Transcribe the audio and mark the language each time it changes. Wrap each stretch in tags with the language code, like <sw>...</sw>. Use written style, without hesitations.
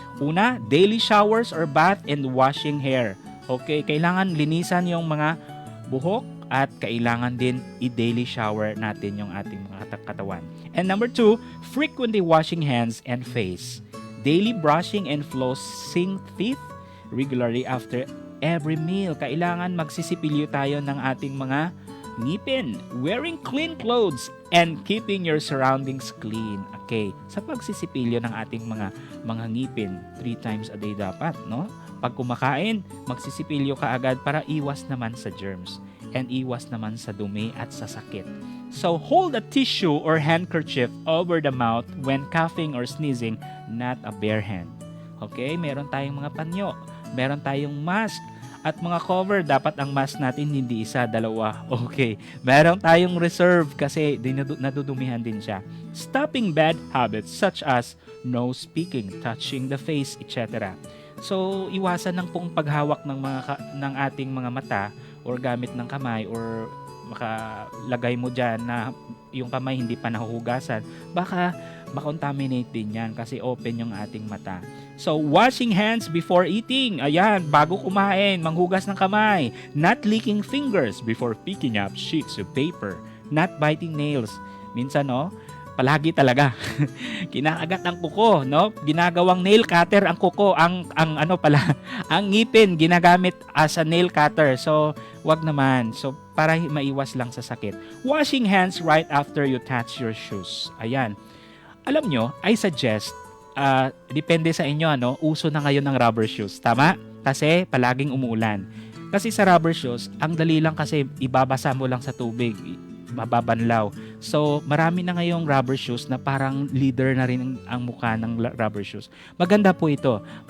<tl>Una,</tl> <en>daily showers or bath and washing hair.</en> <tl>Okay, kailangan linisan yung mga buhok at kailangan din i-daily shower natin yung ating mga katawan.</tl> <en>And number 2, frequently washing hands and face. Daily brushing and flossing teeth regularly after every meal.</en> <tl>Kailangan magsisipilyo tayo ng ating mga ngipin.</tl> <en>Wearing clean clothes and keeping your surroundings clean.</en> <tl>Okay, sa pagsisipilyo ng ating mga ngipin,</tl> <en>3 times a day</en> <tl>dapat, no? Pag kumakain, magsisipilyo ka agad para iwas naman sa germs and iwas naman sa dumi at sa sakit.</tl> <en>So, hold a tissue or handkerchief over the mouth when coughing or sneezing, not a bare hand.</en> <tl>Okay, meron tayong mga panyo, meron tayong mask, at mga cover, dapat ang mask natin hindi isa, dalawa. Okay, meron tayong reserve kasi nadudumihan din siya.</tl> <en>Stopping bad habits such as no speaking, touching the face, etc.</en> <tl>So, iwasan ng pong paghawak ng ating mga mata or gamit ng kamay or makalagay mo dyan na yung kamay hindi pa nahuhugasan. Baka makontaminate din yan kasi open yung ating mata.</tl> <en>So, washing hands before eating.</en> <tl>Ayan, bago kumain, manghugas ng kamay.</tl> <en>Not licking fingers before picking up sheets of paper. Not biting nails.</en> <tl>Minsan, no, palagi talaga. Kinakagat ang kuko, no? Ginagawang nail cutter ang kuko, ang ang ngipin ginagamit</tl> <en>as a nail cutter.</en> <tl>So, wag naman. So, para maiwas lang sa sakit.</tl> <en>Washing hands right after you touch your shoes.</en> <tl>Ayan. Alam nyo,</tl> <en>I suggest,</en> <tl>depende sa inyo, uso na ngayon ng rubber shoes. Tama? Kasi palaging umuulan. Kasi sa rubber shoes, ang dali lang kasi ibabasa mo lang sa tubig, mababanlaw. So, marami na ngayong rubber shoes na parang leader na rin ang mukha ng rubber shoes. Maganda po ito.</tl>